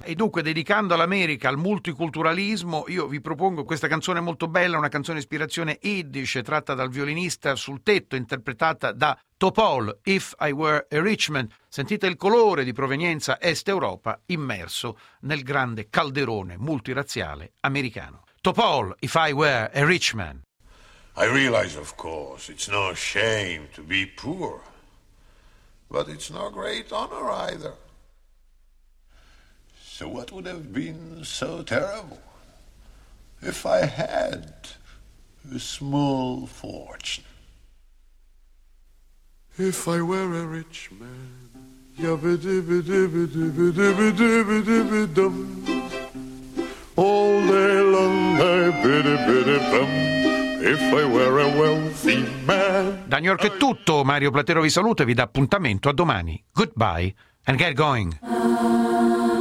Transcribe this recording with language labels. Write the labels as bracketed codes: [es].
[it] E dunque, dedicando all'America, al multiculturalismo, io vi propongo questa canzone molto bella, una canzone ispirazione yiddish tratta dal violinista sul tetto, interpretata da Topol, If I Were a Rich Man. Sentite il colore di provenienza Est Europa immerso nel grande calderone multirazziale americano. Topol, If I Were a Rich Man. [en] I realize, of course, it's no shame to be poor, but it's no great honor either. So what would have been so terrible if I had a small fortune? If I were a rich man, yabba-dibba-dibba-dibba-dibba-dibba-dibba-dibba-dum, all day long I bidi-bidi-bum. If I were a wealthy man. [it] Da New York è tutto, Mario Platero vi saluta e vi dà appuntamento a domani. [en] Goodbye and get going.